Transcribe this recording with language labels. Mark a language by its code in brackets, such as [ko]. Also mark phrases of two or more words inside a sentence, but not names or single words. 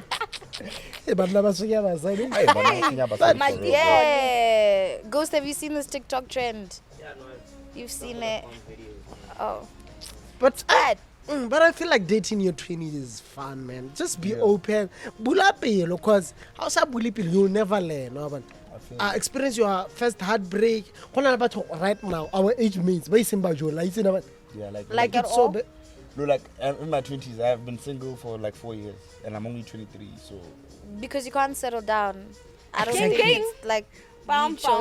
[en] Eh, but never forget about that. Hey, but now Kenya Basari My for real, Yeah. Ghost, have you seen this TikTok trend? Yeah, no, You've seen it. Oh. But Bad. But I feel like dating in your 20s is fun, man. Just be open. [st] Bula pelo, [en] because how [st] sa buli pelo, [en] you'll never learn. No, but experience your first heartbreak. Right now, our age mates. Yeah, Like at all? No, like in my 20s, I have been single for like 4 years, and I'm only 23. So Because you can't settle down. I don't think it's like you chose